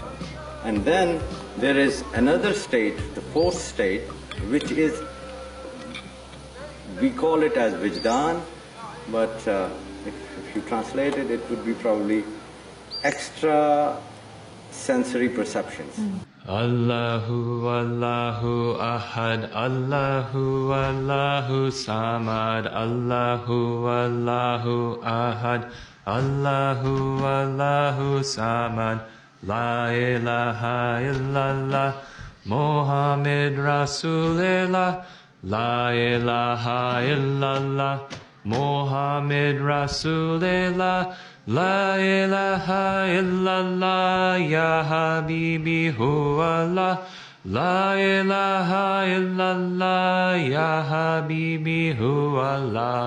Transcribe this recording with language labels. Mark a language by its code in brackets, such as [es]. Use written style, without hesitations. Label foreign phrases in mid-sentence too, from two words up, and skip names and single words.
[en] And then there is another state, the fourth state, which is, we call it as Vijdan, but if you translate it, it would be probably extra sensory perceptions. [ar] الله الله أحد، الله الله صمد، الله الله أحد، الله الله صمد، لا إله إلا الله، محمد رسول الله، لا إله إلا الله، محمد رسول الله، لا إله إلا الله، يا حبيبي هو الله، لا إله إلا الله، يا حبيبي هو الله.